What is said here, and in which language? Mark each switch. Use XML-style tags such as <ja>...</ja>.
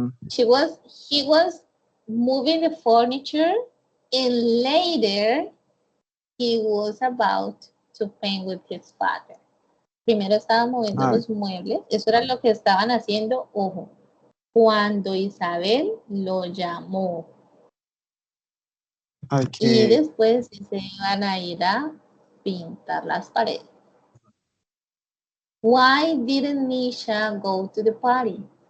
<en>He was moving the furniture, and later he was about to paint with his father.</en> <es>Primero estaba moviendo Ah. los muebles, eso era lo que estaban haciendo, ojo, cuando Isabel lo llamó. Y</es> <en>Okay.</en> <es>después se iban a ir a pintar las paredes.</es> <en>Why didn't Nisha go to the party?</en>